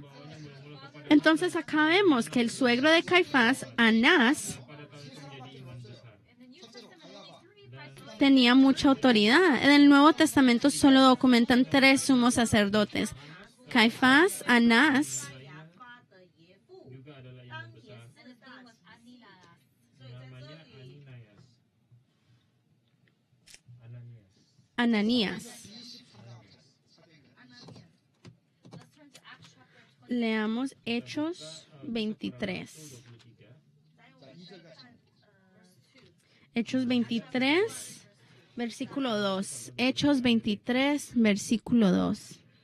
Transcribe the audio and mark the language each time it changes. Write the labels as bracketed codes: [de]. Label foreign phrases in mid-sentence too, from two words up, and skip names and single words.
[es] Entonces acá vemos que el suegro de Caifás, Anás, tenía mucha autoridad. En el Nuevo Testamento solo documentan 3 sumos sacerdotes. Caifás, Anás, [id] juga adalah yang besar. Namanya Ananias. [es] Ananías. Leamos Hechos 23. Hechos 23, versículo 2. Hechos 23, versículo 2.